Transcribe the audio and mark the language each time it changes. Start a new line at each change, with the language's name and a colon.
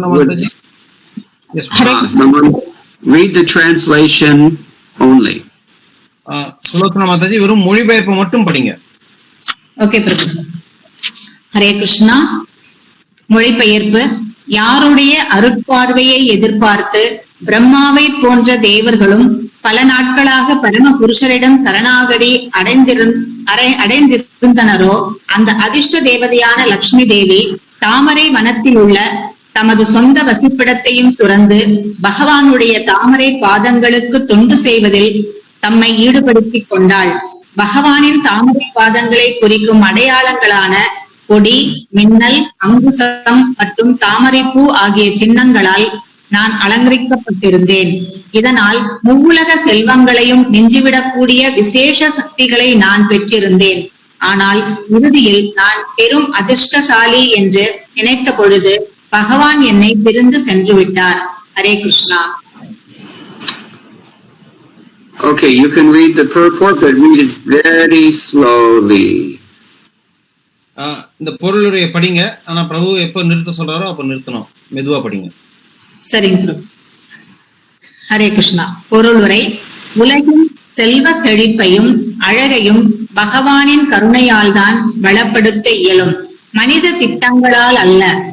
English: Someone read the translation only.
Tamil: Sulochana Mataji, வெறும் மொழிபெயர்ப்பு மட்டும் படிங்க. ஓகே பிரபு. ஹரே கிருஷ்ணா. மொழிபெயர்ப்பு. யாருடைய அருட்பார்வையை எதிர்பார்த்து பிரம்மாவை போன்ற தேவர்களும் பல நாட்களாக பரம புருஷரிடம் சரணாகதி அடைந்திருந்தனரோ அந்த அதிர்ஷ்ட தேவதையான லட்சுமி தேவி தாமரை வனத்தில் உள்ள தமது சொந்த வசிப்பிடத்தையும் துறந்து பகவானுடைய தாமரை பாதங்களுக்கு தொண்டு செய்வதில் தம்மை ஈடுபடுத்திக் கொண்டாள். பகவானின் தாமரை பாதங்களை குறிக்கும் அடையாளங்களான கொடி, மின்னல், அங்குசம் மற்றும் தாமரை பூ ஆகிய சின்னங்களால் நான் அலங்கரிக்கப்பட்டிருந்தேன். இதனால் முவ்வுலக செல்வங்களையும் மிஞ்சிவிடக்கூடிய விசேஷ சக்திகளை நான் பெற்றிருந்தேன். ஆனால் இறுதியில் நான் பெரும் அதிர்ஷ்டசாலி என்று நினைத்த பொழுது பகவான் என்னை பிரிந்து சென்று விட்டார். Hare Krishna.
English: Okay, you can read the purport, but read it very slowly.
Tamil: இந்த பொருளுரையை படிங்க. ஆனா பிரபு எப்ப நிறுத்த சொல்றாரோ அப்ப நிறுத்தணும். மெதுவா படிங்க. சரிங்க பிரபு. ஹரே கிருஷ்ணா. பொருளுரை. உலகின் செல்வ செழிப்பையும் அழகையும் பகவானின் கருணையால் தான் வளப்படுத்த இயலும், மனித திட்டங்களால் அல்ல.